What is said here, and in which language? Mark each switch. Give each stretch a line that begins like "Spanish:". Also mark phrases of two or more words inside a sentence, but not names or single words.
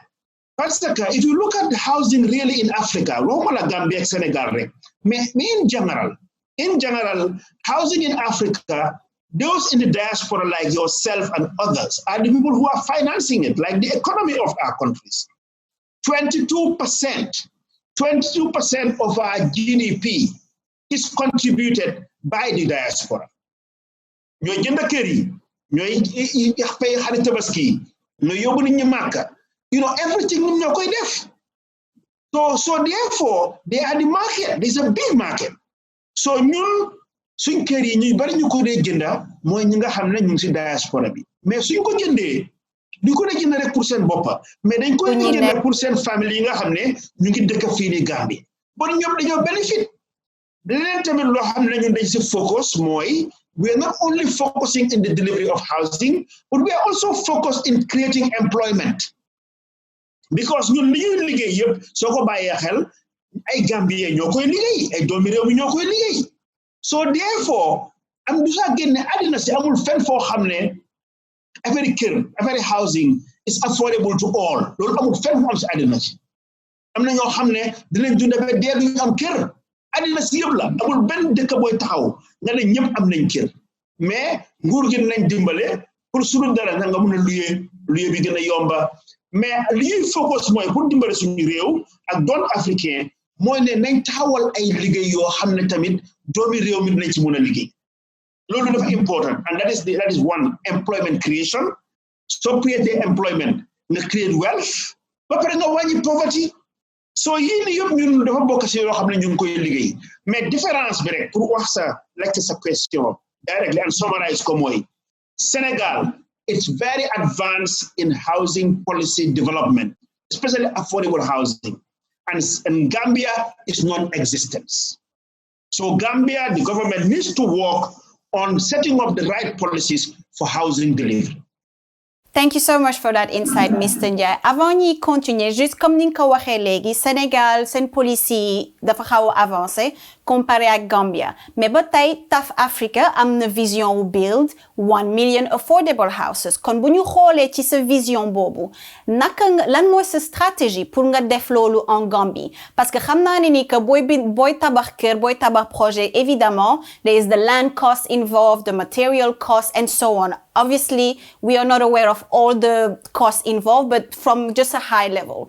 English: Pastor, if you look at the housing really in Africa, Gambia, Senegal, in general, housing in Africa, those in the diaspora like yourself and others are the people who are financing it, like the economy of our countries. 22% of our GDP is contributed by the diaspora.
Wolof: Ñoy jënd kër yi, ñoy pay xarit tabaski, ñoy yóbbu nit ñi Makka. Everything ñoom ñoo koy def.
English: So therefore, they are the market. There's a big market.
Wolof: So ñun suñ kër yi ñuy bari ñu ko dee jënda mooy ñi nga xam ne ñu ngi si diaspora bi. Mais suñ ko jëndee du ko dee jënd rek pour seen boppa mais dañ koy jënd pour seen famille yi nga xam ne ñu ngi dëkk fii ni Gambie. Bon ñoom dañoo benefit. Leneen tamit loo xam ne ñun dañ si focus mooy
English: we are not only focusing in the delivery of housing, but we are also focused in creating employment.
Wolof: Because ñun li ñuy liggéey yëpp soo ko bàyyee xel ay Gambien ñoo koy liggéey ay doomi réew mi ñoo koy liggéey. So therefore am du saa génne àddina si amul fenn foo xam ne affaire kër affaire
English: housing is affordable to all
Wolof: loolu amul fenn fu am si àddina si. Am na ñoo xam ne dinañ dund ba dee duñu am kër àddina si yëpp la amul benn dëkk booy taxaw nga ne ñëpp am nañ kër mais nguur gi nañ dimbale pour suñu dara nga mun a luye bi gën a yomba mais li ñuy focus mooy pour dimbale suñu réew ak doon africain mooy ne nañ taxawal ay liggéey yoo xam ne tamit doomi réew mi dinañ ci mun a liggéey loolu dafa important
English: and that is one employment creation so create employment
Wolof: nga
English: create wealth
Wolof: ba pare nga wàññi poverty so yii ni yëpp ñun dafa bokk ci yoo xam ne ñu ngi koy liggéey mais différence bi rek pour wax sa
English: question directly and summarize
Wolof: ko mooy
English: Senegal it's very advanced in housing policy development, especially affordable housing, and Gambia is non-existent. So Gambia, the government needs to work on setting up the right policies for housing delivery. Thank you so much for that insight, Mr. Ndiaye.
Wolof: Avant ñuy continuer,
French: juste comme
Wolof: ni nga ko waxee léegi, Sénégal seen policy dafa xaw a avancé comparé ak Gambia. Mais ba tey TAF Africa am na vision wu
English: build 1 million affordable houses.
Wolof: Kon bu ñu xoolee ci sa vision boobu, lan mooy sa stratégie pour nga def loolu en Gambie?
French: Parce que
Wolof: xam naa ne ni que booy tabax kër, booy tabax projet, évidemment,
English: there is the land cost involved, the material cost, and so on. Obviously, we are not aware of all the costs involved, but from just a high level.